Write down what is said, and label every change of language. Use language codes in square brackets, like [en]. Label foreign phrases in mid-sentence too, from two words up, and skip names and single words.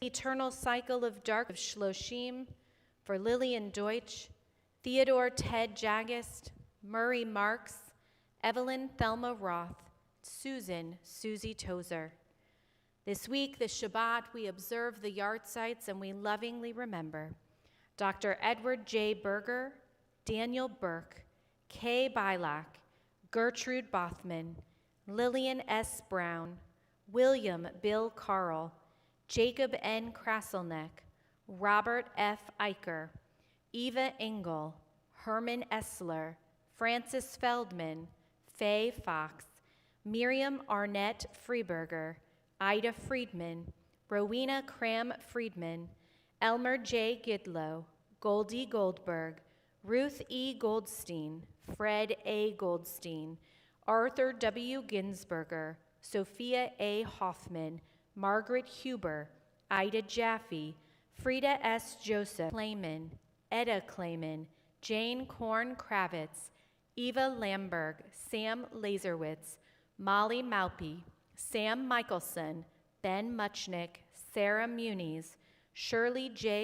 [en] Eternal cycle of dark of Shloshim, for Lillian Deutsch, Theodore Ted Jagist, Murray Marks, Evelyn Thelma Roth, Susan Susie Tozer. This week, the Shabbat, we observe the yahrzeits and we lovingly remember Dr. Edward J. Berger, Daniel Burke, Kay Bilak, Gertrude Bothman, Lillian S. Brown, William Bill Carl, Jacob N. Kraselneck, Robert F. Eicher, Eva Engel, Herman Essler, Francis Feldman, Faye Fox, Miriam Arnett Freeberger, Ida Friedman, Rowena Cram Friedman, Elmer J. Gidlow, Goldie Goldberg, Ruth E. Goldstein, Fred A. Goldstein, Arthur W. Ginsberger, Sophia A. Hoffman, Margaret Huber, Ida Jaffe, Frida S. Joseph Clayman, Etta Clayman, Jane Korn Kravitz, Eva Lamberg, Sam Laserwitz, Molly Malpe, Sam Michelson, Ben Muchnick, Sarah Muniz, Shirley J.